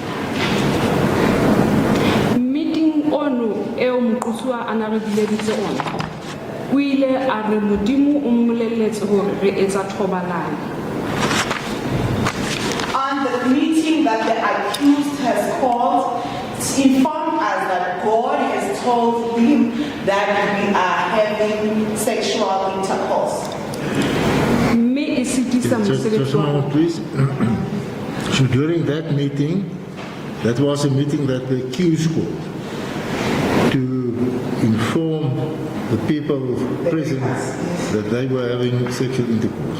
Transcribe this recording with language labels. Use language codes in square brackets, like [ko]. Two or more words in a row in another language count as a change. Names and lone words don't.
[st] Meeting ono eo moqosuwa ana re bileditse ona. O ile a re modimo o mmolelletse hore re etsa thobalano. [en] On the meeting that the accused has called, informed us that God has told him that we are having sexual intercourse. [st] Mme e sitisa [en] Just a [st] mosebetsi wa [en] moment, please. So during that meeting, that was a meeting that the accused called to inform the people present that they were having sexual intercourse.